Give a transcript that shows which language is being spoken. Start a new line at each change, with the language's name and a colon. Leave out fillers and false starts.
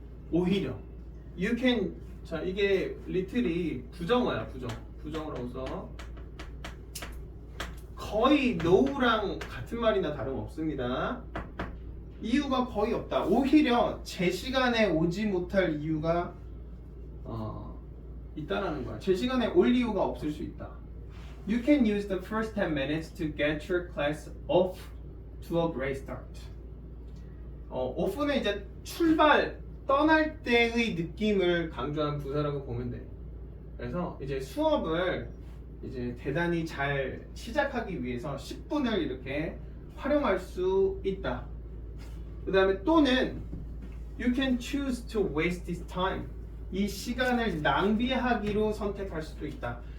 Korean: 오히려
English: you can,
Korean: 자 이게 little이 부정어야. 부정어라고 써. 거의 no랑 같은 말이나 다름없습니다. 이유가 거의 없다. 오히려 제 시간에 오지 못할 이유가 있다라는 거야. 제 시간에 올 이유가 없을 수 있다.
English: You can use the first 10 minutes to get your class off to a great start.
Korean: off는 이제 출발, 떠날 때의 느낌을 강조한 부사라고 보면 돼. 그래서 이제 수업을 이제 대단히 잘 시작하기 위해서 10분을 이렇게 활용할 수 있다. 그 다음에 또는
English: you can choose to waste this time.
Korean: 이 시간을 낭비하기로 선택할 수도 있다.